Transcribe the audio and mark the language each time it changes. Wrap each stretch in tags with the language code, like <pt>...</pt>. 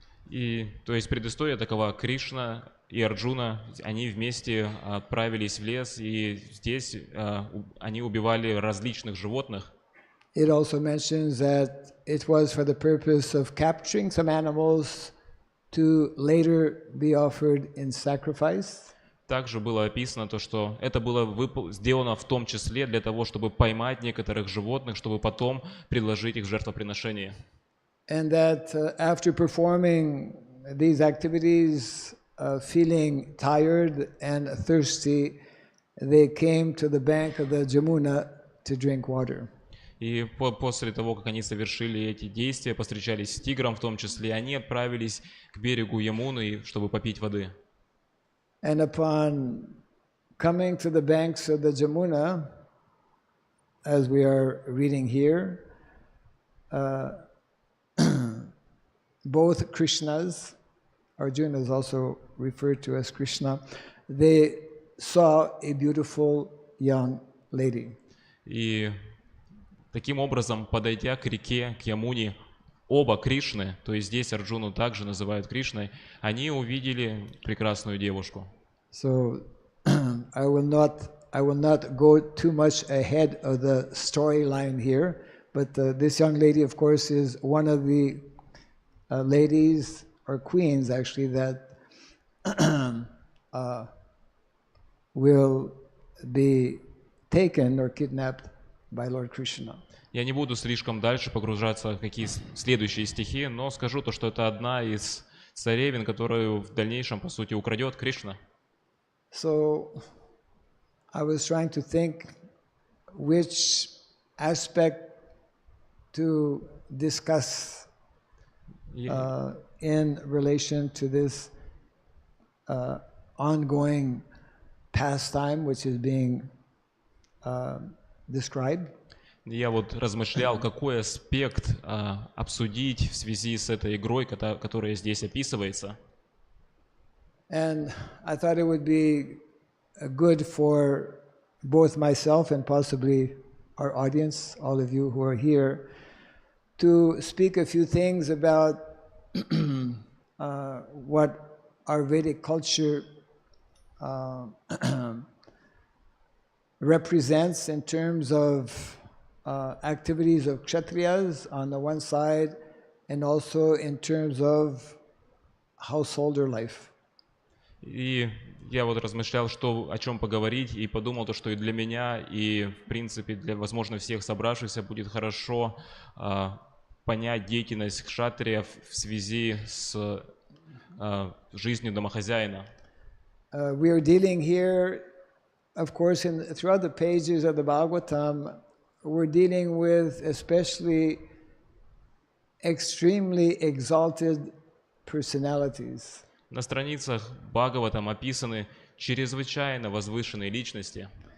<ru>И, то есть, предыстория такова: Кришна и Арджуна, они вместе отправились в лес, и здесь они убивали различных животных.</ru> <en>It also mentions that it was for the purpose of capturing some animals to later be offered in sacrifice.</en> <ru>Также было описано то, что это было сделано в том числе для того, чтобы поймать некоторых животных, чтобы потом предложить их в жертвоприношение.</ru> <en>And that after performing these activities, feeling tired and thirsty, they came to the bank of the Jamuna to drink water.</en> <ru>И после того, как они совершили эти действия, повстречались с тигром в том числе, они отправились к берегу Ямуны, чтобы попить воды.</ru> <en>And upon coming to the banks of the Jamuna, as we are reading here, both Krishnas, Arjuna is also referred to as Krishna, they saw a beautiful young lady.</en> <ru>И таким образом, подойдя к реке, к Ямуне, оба Кришны, то есть здесь Арджуну также называют Кришной, они увидели прекрасную девушку.</ru> <en>So I will not go too much ahead of the storyline here, but this young lady, of course, is one of the ladies or queens, actually, that will be taken or kidnapped by Lord Krishna.</en> <ru>Я не буду слишком дальше погружаться в какие следующие стихи, но скажу то, что это одна из царевин, которую в дальнейшем, по сути, украдет Кришна.</ru> <en>So I was trying to think which aspect to discuss in relation to this ongoing pastime which is being described.</en> <ru>Я вот размышлял, какой аспект обсудить в связи с этой игрой, которая здесь описывается.</ru> <en>And I thought it would be good for both myself and possibly our audience, all of you who are here, to speak a few things about what our Vedic culture represents in terms of activities of Kshatriyas on the one side, and also in terms of householder life.</en> <ru>И я вот размышлял, о чем поговорить, и подумал, что и для меня, и, в принципе, для, возможно, всех собравшихся будет хорошо понять деятельность кшатриев в связи с жизнью домохозяина.</ru> <en>We are dealing here, of course, throughout the pages of the Bhagavatam, we're dealing with especially extremely exalted personalities.</en> <ru>На страницах Бхагаватам описаны чрезвычайно возвышенные личности.</ru>